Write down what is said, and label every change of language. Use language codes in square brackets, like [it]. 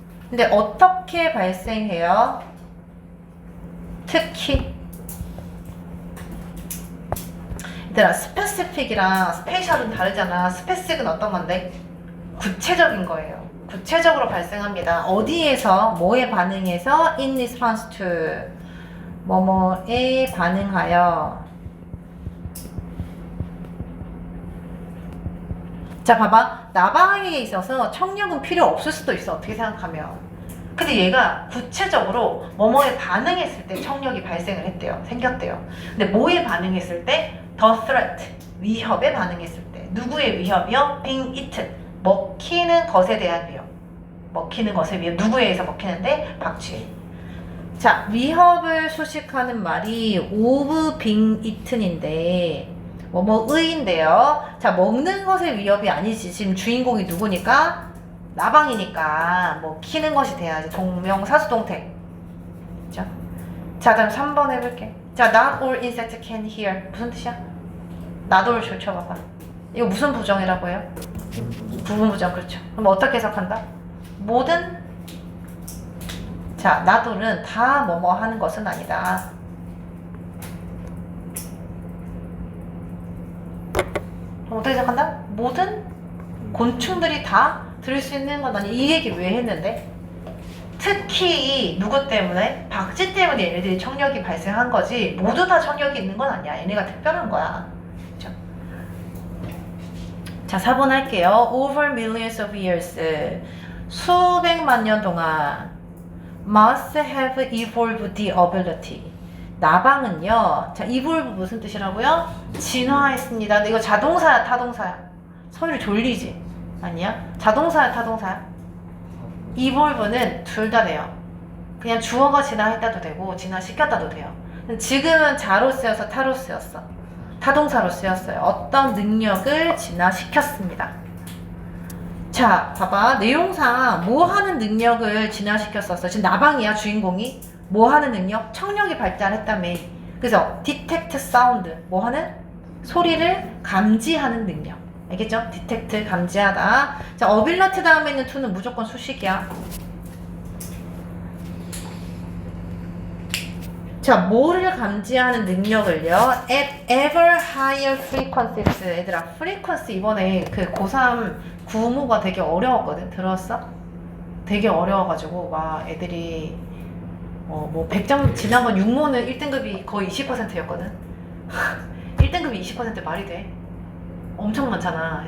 [ko] 근데 어떻게 발생해요? 특히 얘들아, 스페시픽이랑 스페셜은 다르잖아. 스페시픽은 어떤 건데? 구체적인 거예요. 구체적으로 발생합니다. 어디에서? 뭐에 반응해서? [en] In response to 뭐뭐에 반응하여. [ko] 자, 봐봐. 나방에게 있어서 청력은 필요 없을 수도 있어. 어떻게 생각하면. 근데 얘가 구체적으로 뭐뭐에 반응했을 때 청력이 발생을 했대요. 생겼대요. 근데 뭐에 반응했을 때? The threat, 위협에 반응했을 때. 누구의 위협이요? [en] being eaten, [ko] 먹히는 것에 대한 위협. 먹히는 것에 위협. 누구에 의해서 먹히는데? 박쥐. 자, 위협을 수식하는 말이 [en] of being eaten [ko] 인데 뭐뭐의인데요. 자, 먹는 것의 위협이 아니지. 지금 주인공이 누구니까? 나방이니까 먹히는 것이 돼야지. 동명사수동태. 그죠? 자, 다음 3번 해볼게. [en] 자, not all insects can hear. [ko] 무슨 뜻이야? not all 줄쳐봐봐. 이거 무슨 부정이라고 해요? 부분 부정. 그렇죠. 그럼 어떻게 해석한다? 모든. 자, not all은 다 뭐뭐 하는 것은 아니다. 그럼 어떻게 해석한다? 모든 곤충들이 다 들을 수 있는 건 아니. 이 얘기 왜 했는데? 특히 누구 때문에? 박쥐 때문에 얘네들이 청력이 발생한 거지 모두 다 청력이 있는 건 아니야. 얘네가 특별한 거야. 그쵸? 자, 4번 할게요. [en] Over millions of years, [ko] 수백만 년 동안 [en] must have evolved the ability. [ko] 나방은요. 자, evolve 무슨 뜻이라고요? 진화했습니다. 근데 이거 자동사야, 타동사야? 서유를 졸리지? 아니야? 자동사야, 타동사야? evolve는 둘 다 돼요. 그냥 주어가 진화했다도 되고 진화시켰다도 돼요. 지금은 자로 쓰여서 타로 쓰였어. 타동사로 쓰였어요. 어떤 능력을 진화시켰습니다. 자, 봐봐. 내용상 뭐 하는 능력을 진화시켰었어? 지금 나방이야, 주인공이. 뭐 하는 능력? 청력이 발달했다며. 그래서 [en] detect sound, [ko] 뭐 하는? 소리를 감지하는 능력. 알겠죠? detect, 감지하다. 자, ability 다음에 있는 to는 무조건 수식이야. 자, 뭐를 감지하는 능력을요? [en] at ever higher frequencies. [ko] 얘들아, frequency 이번에 그 고3 구모가 되게 어려웠거든. 들었어? 되게 어려워가지고 막 애들이 뭐 100점 지난번 6모는 1등급이 거의 20%였거든. 1등급이 20% 말이 돼? 엄청 많잖아.